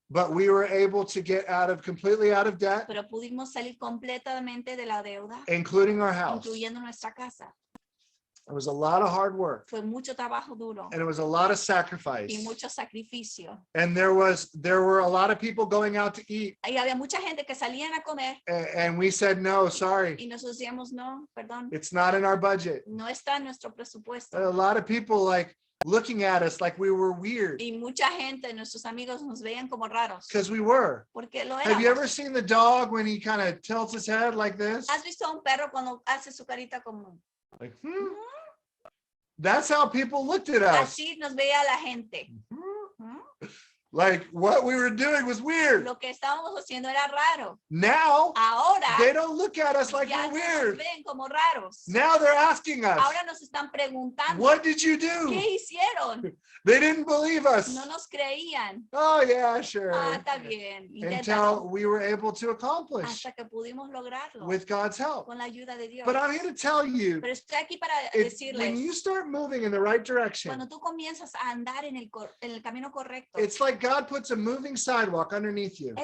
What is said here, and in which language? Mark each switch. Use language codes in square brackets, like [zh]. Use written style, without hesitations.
[en] but we were able to get completely out of debt, [es] pero pudimos salir completamente de la deuda, [en] including our house. [es] incluyendo nuestra casa. [en] It was a lot of hard work. [es] Fue mucho trabajo duro [en] And it was a lot of sacrifice. [es] y mucho sacrificio. [en] And there were a lot of people going out to eat. [es] Y había mucha gente que salían a comer [en] And we said, no, sorry. [es] y nosotros decíamos, no, perdón, [en] It's not in our budget. [es] no está en nuestro presupuesto. [en] A lot of people like looking at us like we were weird. [es] Y mucha gente, nuestros amigos, nos veían como raros. [en] Because we were. [es] Porque lo [en] Have you ever [es] éramos. [en] seen the dog when he kind of tilts his head like this? [es] ¿Has visto a un perro cuando hace su carita como? [en] Like, That's how people looked at us. [es] Así nos veía la gente. [en] Like what we were doing was weird. [es] Lo que estábamos haciendo era raro. [en] Now [es] Ahora [en] they don't look at us like [es] ya [en] we're [es] no nos [en] weird. [es] ven como raros. [en] Now they're asking us, [es] Ahora nos están preguntando, [en] what did you do? [es] ¿qué hicieron? [en] They didn't believe us. [es] No nos creían. [en] Oh yeah, sure. [es] Ah, está bien. [en] Until [es] Inténtalo. [en] we were able to accomplish [es] Hasta que pudimos lograrlo [en] with God's help. [es] con la ayuda de Dios. [en] But I'm here to tell you, [es] Pero estoy aquí para [en] when [es] decirles, [en] you start moving in the right direction, [es] cuando tú comienzas a andar en el camino correcto, [en] it's like God puts a moving sidewalk underneath you.